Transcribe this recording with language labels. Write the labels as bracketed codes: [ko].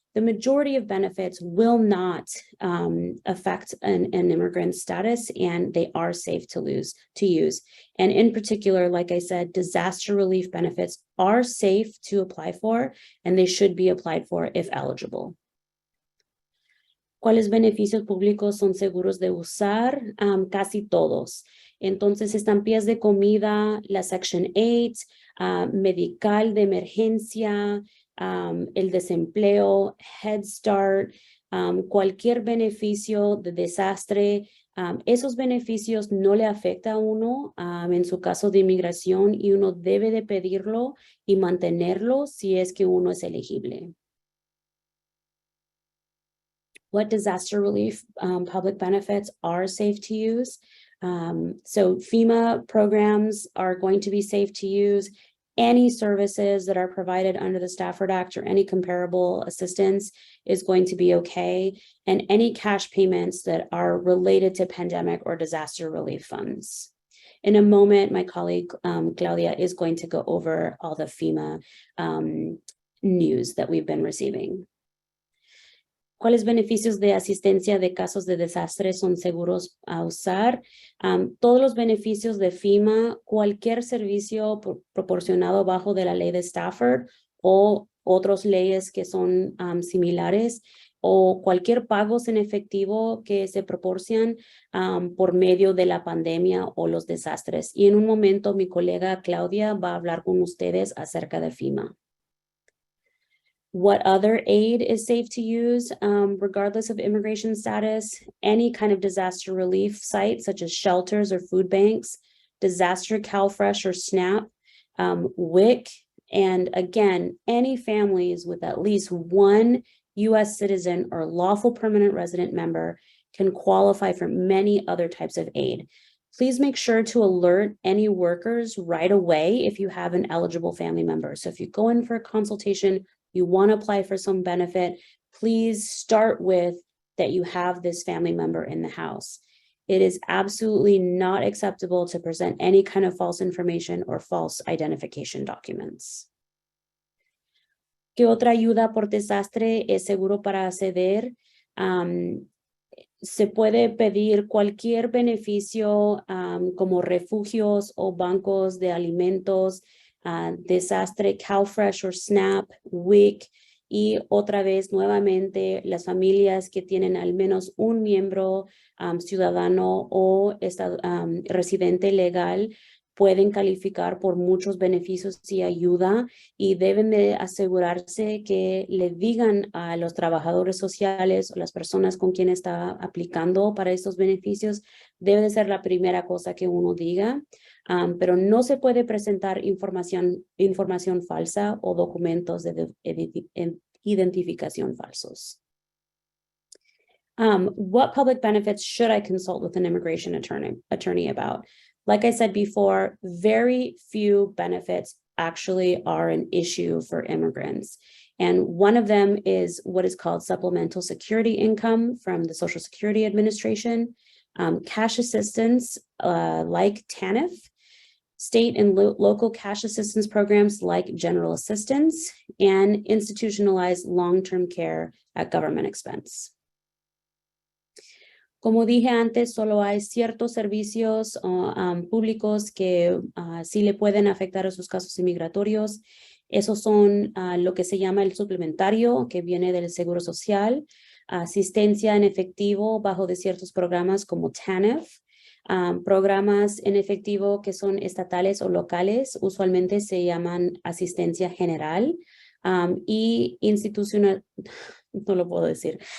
[en] The majority of benefits will not affect an immigrant status, and they are safe to use. And in particular, like I said, disaster relief benefits are safe to apply for, and they should be applied for if eligible. [es] ¿Cuáles beneficios públicos son seguros de usar? Casi todos. Entonces, estampillas de comida, la Section 8, medical de emergencia, el desempleo, Head Start, Cualquier beneficio de desastre, esos beneficios no le afecta a uno en su caso de inmigración y uno debe de pedirlo y mantenerlo si es que uno es elegible. [en] What disaster relief public benefits are safe to use? So FEMA programs are going to be safe to use. Any services that are provided under the Stafford Act or any comparable assistance is going to be okay. And any cash payments that are related to pandemic or disaster relief funds. In a moment, my colleague Claudia is going to go over all the FEMA news that we've been receiving. [es] ¿Cuáles beneficios de asistencia de casos de desastre son seguros a usar? Todos los beneficios de FEMA, cualquier servicio proporcionado bajo de la ley de Stafford o otras leyes que son similares o cualquier pagos en efectivo que se proporcionan por medio de la pandemia o los desastres. Y en un momento mi colega Claudia va a hablar con ustedes acerca de FEMA. [en] What other aid is safe to use, regardless of immigration status? Any kind of disaster relief site, such as shelters or food banks, disaster CalFresh or SNAP, WIC, and again, any families with at least one U.S. citizen or lawful permanent resident member can qualify for many other types of aid. Please make sure to alert any workers right away if you have an eligible family member. So if you go in for a consultation, you want to apply for some benefit, please start with that you have this family member in the house. It is absolutely not acceptable to present any kind of false information or false identification documents. [es] ¿Qué otra ayuda por desastre es seguro para acceder? Se puede pedir cualquier beneficio como refugios o bancos de alimentos, desastre, CalFresh o SNAP, WIC, y otra vez nuevamente las familias que tienen al menos un miembro ciudadano o residente legal pueden calificar por muchos beneficios y ayuda y deben de asegurarse que le digan a los trabajadores sociales o las personas con quien está aplicando para estos beneficios, debe de ser la primera cosa que uno diga, pero no se puede presentar información falsa o documentos de identificación falsos. [en] What public benefits should I consult with an immigration attorney about? Like I said before, very few benefits actually are an issue for immigrants. And one of them is what is called supplemental security income from the Social Security Administration, cash assistance like TANF, state and local cash assistance programs like general assistance, and institutionalized long-term care at government expense. [es] Como dije antes, solo hay ciertos servicios públicos que sí le pueden afectar a sus casos inmigratorios. Esos son lo que se llama el suplementario, que viene del Seguro Social, asistencia en efectivo bajo de ciertos programas como TANF, programas en efectivo que son estatales o locales, usualmente se llaman asistencia general, y institucional. No lo puedo decir.